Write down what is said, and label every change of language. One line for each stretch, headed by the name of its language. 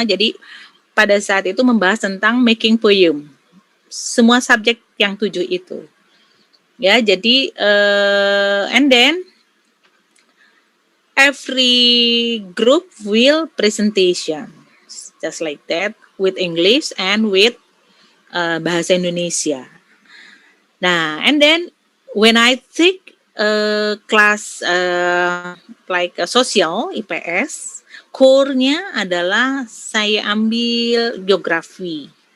Indonesian: Jadi pada saat itu membahas tentang
English: making poem.
Indonesian: Semua subjek yang 7 itu. Ya, jadi
English: and then every group will presentation just like that with English and with bahasa Indonesia. Nah, and then when I take
Indonesian: kelas
English: like
Indonesian: sosial IPS, core-nya adalah saya ambil geografi.